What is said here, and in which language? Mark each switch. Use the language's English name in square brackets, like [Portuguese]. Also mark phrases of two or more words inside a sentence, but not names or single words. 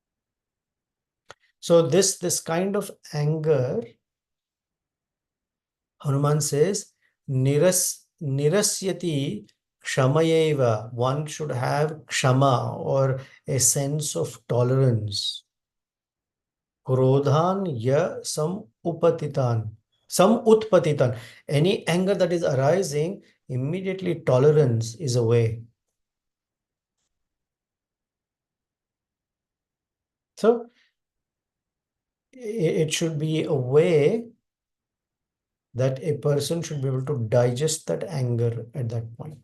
[English] So this kind of anger Hanuman says, [Sanskrit] निरस्यति क्षमयैव. [English] One should have Kshama, or a sense of tolerance. [Sanskrit] क्रोधं यः समुत्पतितं. [English] Any anger that is arising, immediately tolerance is away. So it should be a way that a person should be able to digest that anger at that point.